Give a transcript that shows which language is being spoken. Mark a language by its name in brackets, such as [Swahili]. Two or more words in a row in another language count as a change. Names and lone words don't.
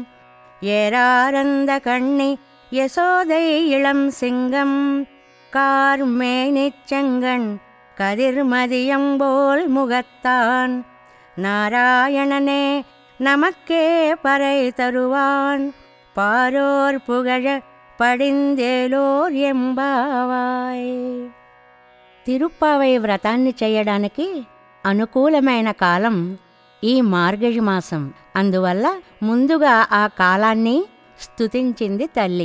[Tamil] ஏராரந்த கண்ணி யசோதை இளம் சிங்கம் கார்மேனிச் செங்கண் கதிர்மதியம்போல் முகத்தான் நாராயணனே நமக்கே பறை தருவான் பாரோர் புகழ படிந்தேலோர் எம்பாவாய். [Telugu] తిరుప్పావై వ్రతాన్ని చేయడానికి అనుకూలమైన కాలం ఈ మార్గశి మాసం. అందువల్ల ముందుగా ఆ కాలాన్ని స్తుతించింది తల్లి.